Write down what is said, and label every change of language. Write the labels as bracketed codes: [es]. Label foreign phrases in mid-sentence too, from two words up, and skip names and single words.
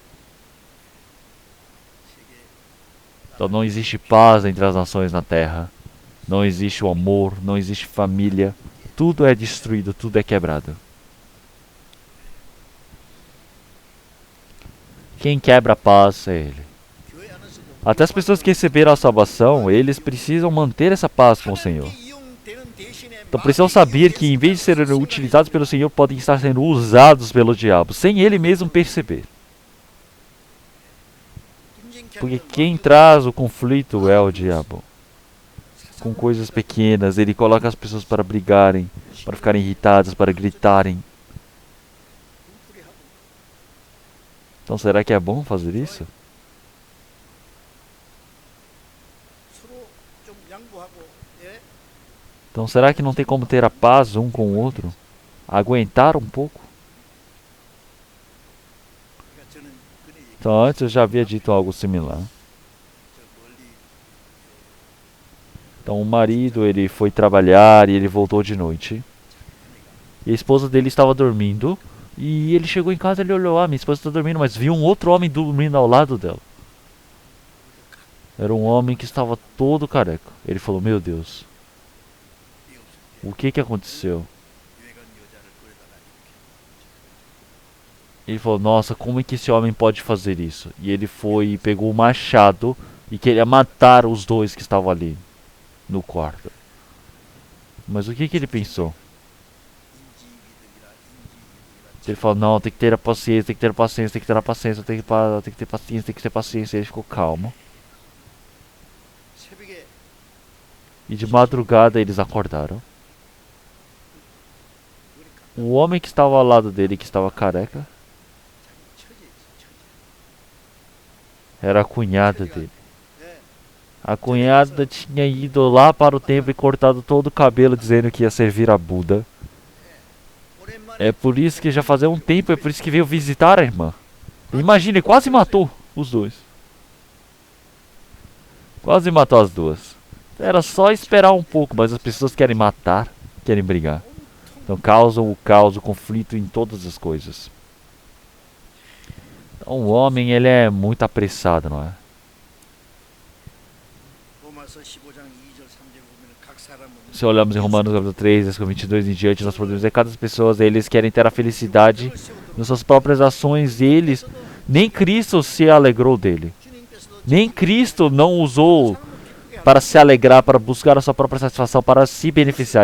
[pt] Então não existe paz entre as nações na terra. Não existe o amor, não existe família. Tudo é destruído, tudo é quebrado. Quem quebra a paz é ele. [ko] 교회 안에서도 [pt] Até as pessoas que receberam a salvação, eles precisam manter essa paz com o Senhor. [ko] 하나님께 이용되는 대신에 [pt] Então precisam saber que em vez de serem utilizados pelo Senhor, podem estar sendo usados pelo diabo, sem ele mesmo perceber. Porque quem traz o conflito é o diabo. Com coisas pequenas, ele coloca as pessoas para brigarem, para ficarem irritadas, para gritarem. Então será que é bom fazer isso? [ko] 서로 좀 양보하고 예? [pt] Então será que não tem como ter a paz um com o outro? Aguentar um pouco? [ko] 그러니까 저는 그네 얘기 [pt] Então antes eu já havia dito algo similar. [ko] 저 멀리 [pt] Então o marido, ele foi trabalhar e ele voltou de noite. E a esposa dele estava dormindo. E ele chegou em casa e ele olhou, minha esposa está dormindo, mas viu um outro homem dormindo ao lado dela. Era um homem que estava todo careca. Ele falou, meu Deus, [ko] 이 없을 때 [pt] o que aconteceu? [ko] 유해간 여자를 끌어다가 [pt] Ele falou, nossa, como é que esse homem pode fazer isso? E ele foi e pegou o machado e queria matar os dois que estavam ali no quarto. Mas o que ele pensou? Ele falou, não, tem que ter a paciência, tem que ter a paciência, tem que ter a paciência, tem que ter paciência, tem que ter paciência. Ele ficou calmo. [ko] 새벽에 [pt] E de madrugada eles acordaram. [ko] 그러니까 [pt] O homem que estava ao lado dele, que estava careca, [ko] 자기 처제였어 처제 [pt] era a cunhada dele. [ko] 예. [pt] A cunhada tinha ido lá para o templo e cortado todo o cabelo, dizendo que ia servir a Buda. [ko] 오랜만에 [pt] É por isso que já fazia um tempo, é por isso que veio visitar a irmã. Imagina, ele quase matou os dois. Quase matou as duas. Era só esperar um pouco, mas as pessoas querem matar, querem brigar. Então causam o caos, o conflito em todas as coisas. Então o homem, ele é muito apressado, não é? [ko] 로마서 15장 2절 3절 보면 각 사람은 [pt] Se olhamos em Romanos capítulo 3, versículo 22 em diante, nós podemos ver que cada pessoa, eles querem ter a felicidade nas suas próprias ações. Eles, nem Cristo se alegrou dele. Nem Cristo não usou para se alegrar, para buscar a sua própria satisfação, para se beneficiar.